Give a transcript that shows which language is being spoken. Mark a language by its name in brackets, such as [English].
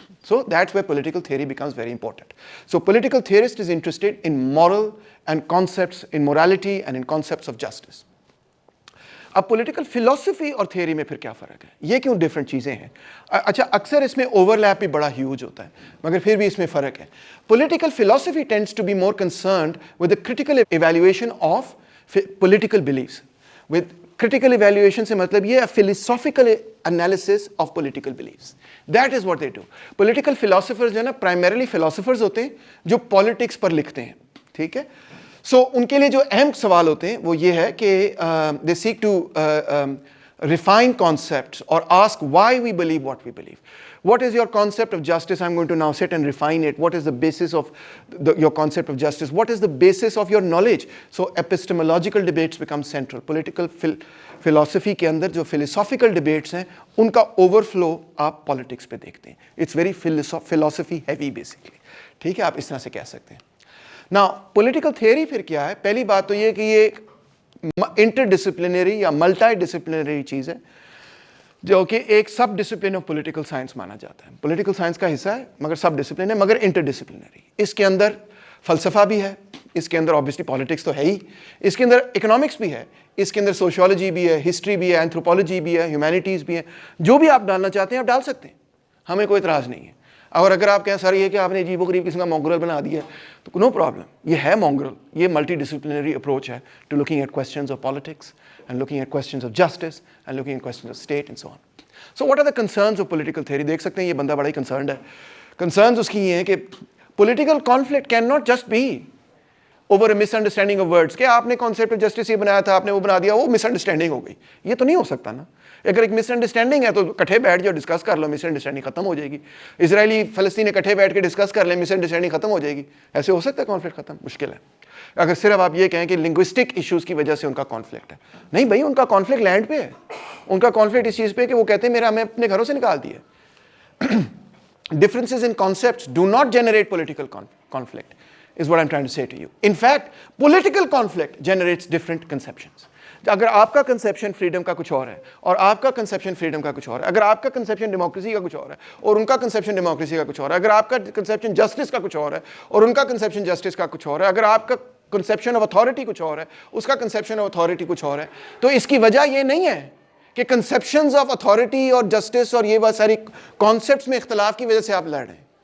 [English] So that's where political theory becomes very important. So political theorist is interested in moral and concepts, in morality and in concepts of justice. [Hindi] अब political philosophy और theory में फिर क्या फ़र्क है, ये क्यों डिफरेंट चीज़ें हैं? अच्छा, अक्सर इसमें ओवरलैप भी बड़ा ह्यूज होता है, मगर फिर भी इसमें फ़र्क है. [English] Political philosophy tends to be more concerned with the critical evaluation of political beliefs. With critical evaluation [Hindi] से मतलब ये [English] philosophical analysis of political beliefs. That is what they do. [Hindi] Political philosophers जो है ना primarily philosophers होते हैं जो politics पर लिखते हैं, ठीक है? So उनके लिए जो अहम सवाल होते हैं वो ये है कि [English] they seek to refine concepts or ask why we believe [Hindi] what we believe. [English] What is your concept of justice? I'm going to now sit and refine it. What is the basis of your concept of justice? What is the basis of your knowledge? So epistemological debates become central. [Hindi] Political philosophy के अंदर जो philosophical debates हैं उनका overflow आप politics पे देखते हैं. [English] It's very philosophy heavy basically. [Hindi] ठीक है, आप इस तरह से कह सकते हैं. Now political theory फिर क्या है? पहली बात तो ये कि ये interdisciplinary या multidisciplinary चीज़ है जो कि एक सब डिसिप्लिन ऑफ पॉलिटिकल साइंस माना जाता है. पॉलिटिकल साइंस का हिस्सा है मगर सब डिसिप्लिन है, मगर इंटरडिसिप्लिनरी. इसके अंदर फ़लसफ़ा भी है, इसके अंदर ऑब्वियसली पॉलिटिक्स तो है ही, इसके अंदर इकोनॉमिक्स भी है, इसके अंदर सोशियोलॉजी भी है, हिस्ट्री भी है, एंथ्रोपोलॉजी भी है, ह्यूमैनिटीज़ भी है. जो भी आप डालना चाहते हैं आप डाल सकते हैं, हमें कोई इतराज़ नहीं है. और अगर आप कहें सर ये कि आपने अजीब गरीब किस्म का मॉन्ग्रल बना दिया तो नो प्रॉब्लम, ये है मॉन्ग्रल. [English] ये multidisciplinary approach है to looking at questions of politics and looking at questions of justice and looking at questions of state and so on. So what are the concerns of political theory? [Hindi] देख सकते हैं ये बंदा बड़ा ही concerned है. [English] Concerns [Hindi] उसकी ये हैं कि [English] political conflict cannot just be over a misunderstanding of words. [Hindi] कि आपने concept of justice ये बनाया था, आपने वो बना दिया, वो misunderstanding हो गई. ये तो नहीं हो सकता ना. अगर एक मिसअंडरस्टैंडिंग है तो इकट्ठे बैठ जाओ, डिस्कस कर लो, मिसअंडरस्टैंडिंग खत्म हो जाएगी. इजरायली फ़लस्तीन इकट्ठे बैठ के डिस्कस कर लें, मिसअंडरस्टैंडिंग खत्म हो जाएगी. ऐसे हो सकता है कॉन्फ्लिक्ट खत्म? मुश्किल है. अगर सिर्फ आप ये कहें कि लिंग्विस्टिक इश्यूज़ की वजह से उनका कॉन्फ्लिक्ट है, नहीं भाई, उनका कॉन्फ्लिक्ट लैंड पे है. उनका कॉन्फ्लिक्ट इस चीज़ पे कि वो कहते हैं मेरा हमें अपने घरों से निकाल दिया. [English] Differences in concepts do not generate political conflict is what I'm trying to say to you. In fact, political conflict generates different conceptions. [Hindi] अगर आपका कंसेप्शन फ्रीडम का कुछ और है और आपका कंसेप्शन फ्रीडम का कुछ और है, अगर आपका कंसेप्शन डेमोक्रेसी का कुछ और है और उनका कंसेप्शन डेमोक्रेसी का कुछ और है, अगर आपका कंसेप्शन जस्टिस का कुछ और है और उनका कंसेप्शन जस्टिस का कुछ और है, अगर आपका कंसेप्शन ऑफ अथॉरिटी कुछ और है, उसका कंसेप्शन ऑफ अथॉरिटी कुछ और है, तो इसकी वजह ये नहीं है कि कंसेप्शंस ऑफ अथॉरिटी और जस्टिस और ये बहुत सारी कॉन्सेप्ट्स में इख्तलाफ की वजह से आप लड़ रहे हैं.